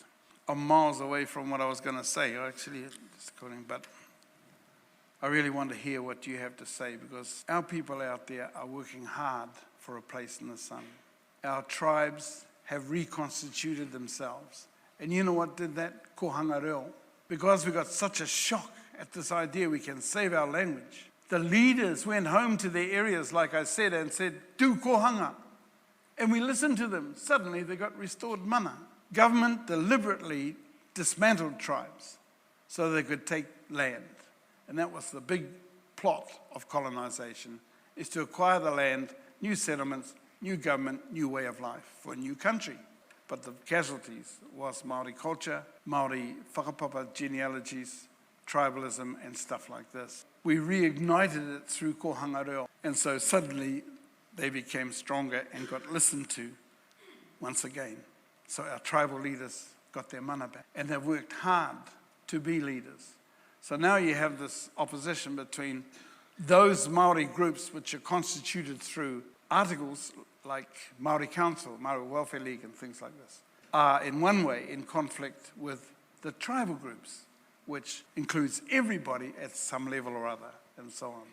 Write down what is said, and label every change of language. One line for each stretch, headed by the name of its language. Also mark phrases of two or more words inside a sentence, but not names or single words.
English: I'm miles away from what I was going to say, but I really want to hear what you have to say, because our people out there are working hard for a place in the sun. Our tribes have reconstituted themselves. And you know what did that?
Māori: Kohanga reo.
English: Because we got such a shock at this idea we can save our language. The leaders went home to their areas, like I said, and said, do kohanga. And we listened to them. Suddenly they got restored mana. Government deliberately dismantled tribes so they could take land. And that was the big plot of colonization, is to acquire the land, new settlements, new government, new way of life for a new country. But the casualties was Māori culture, Māori whakapapa genealogies, tribalism and stuff like this. We reignited it through
Māori: kohanga reo.
English: And so suddenly they became stronger and got listened to once again. So our tribal leaders got their mana back. And they've worked hard to be leaders. So now you have this opposition between those Māori groups which are constituted through articles like Māori Council, Māori Welfare League and things like this, are in one way in conflict with the tribal groups, which includes everybody at some level or other, and so on.